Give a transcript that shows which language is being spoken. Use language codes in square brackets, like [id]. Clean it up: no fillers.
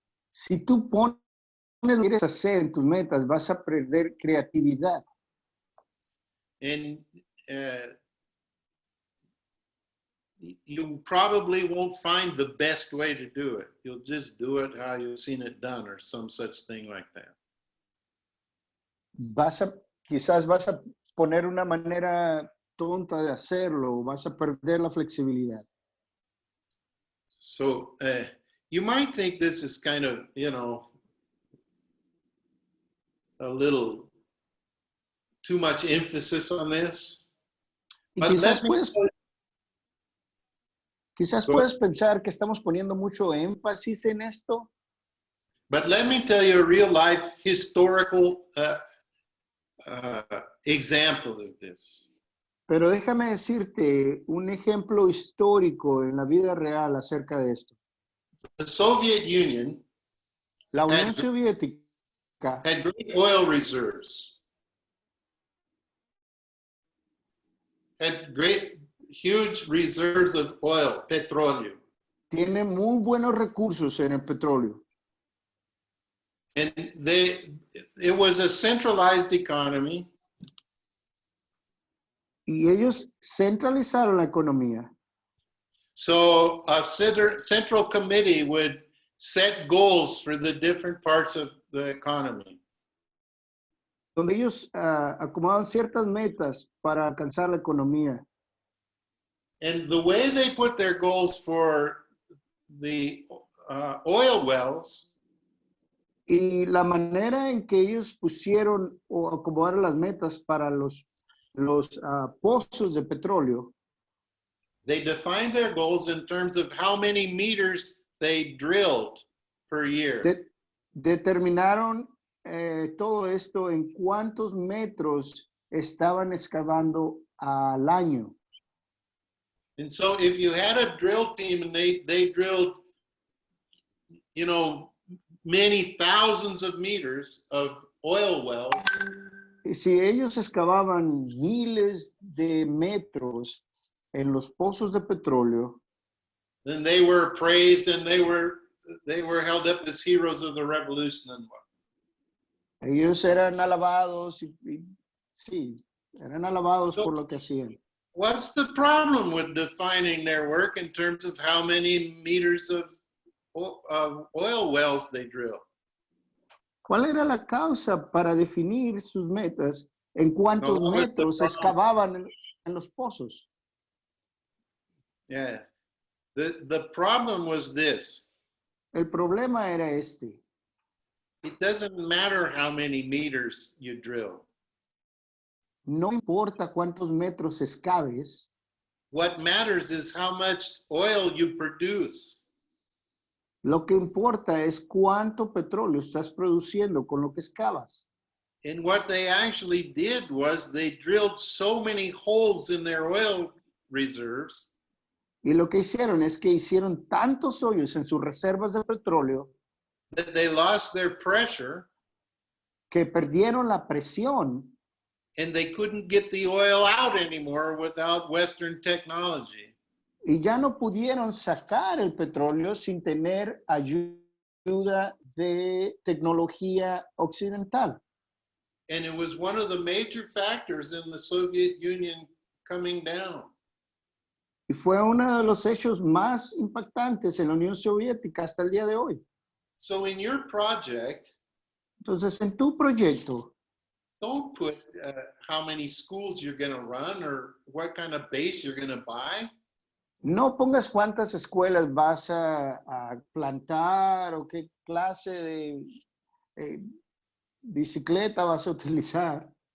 [es] Si tú pones lo que quieres hacer en tus metas, vas a perder creatividad. [en] And you probably won't find the best way to do it. You'll just do it how you've seen it done or some such thing like that. [es] Quizás vas a poner una manera tonta de hacerlo, vas a perder la flexibilidad. [en] So you might think this is kind of, you know, a little too much emphasis on this. [es] Y [en] But [es] quizás [en] let me [es] puedes pensar que estamos poniendo mucho énfasis en esto, [en] But let me tell you a real life historical example of this. [es] pero déjame decirte un ejemplo histórico en la vida real acerca de esto. [en] The Soviet Union [es] La Unión [en] had, [es] Soviética [en] had great oil reserves, had great, huge reserves of oil, petróleo. [es] tiene muy buenos recursos en el petróleo. [en] And it was a centralized economy. [es] Y ellos centralizaron la economía. [en] So a central committee would set goals for the different parts of the economy. [es] Donde ellos acomodaban ciertas metas para alcanzar la economía. [en] And the way they put their goals for the oil wells [es] Y la manera en que ellos pusieron o acomodaron las metas para los pozos de petróleo, [en] they defined their goals in terms of how many meters they drilled per year. [es] determinaron todo esto en cuántos metros estaban excavando al año. [en] And so if you had a drill team and they drilled, you know, many thousands of meters of oil wells, [es] Y si ellos excavaban miles de metros en los pozos de petróleo, [en] then they were praised and they were held up as heroes of the revolution and what. [es] ellos eran alabados sí, eran alabados por lo que hacían. [en] What's the problem with defining their work in terms of how many meters of oil wells they drill? [es] ¿Cuál era la causa para definir sus metas en cuántos No, metros excavaban en los pozos? [en] Yeah. The problem was this. [es] El problema era este. [en] It doesn't matter how many meters you drill. [es] No importa cuántos metros excaves, [en] What matters is how much oil you produce. [es] lo que importa es cuánto petróleo estás produciendo con lo que excavas. [en] And what they actually did was they drilled so many holes in their oil reserves [es] Y lo que hicieron es que hicieron tantos hoyos en sus reservas de petróleo [en] that they lost their pressure [es] que perdieron la presión [en] and they couldn't get the oil out anymore without Western technology. [es] y ya no pudieron sacar el petróleo sin tener ayuda de tecnología occidental. [en] And it was one of the major factors in the Soviet Union coming down. [es] Y fue uno de los hechos más impactantes en la Unión Soviética hasta el día de hoy. [en] So in your project, [es] Entonces, en tu proyecto, [en] don't put how many schools you're going to run or what kind of base you're going to buy. [es] no pongas cuántas escuelas vas a plantar o qué clase de bicicleta vas a utilizar.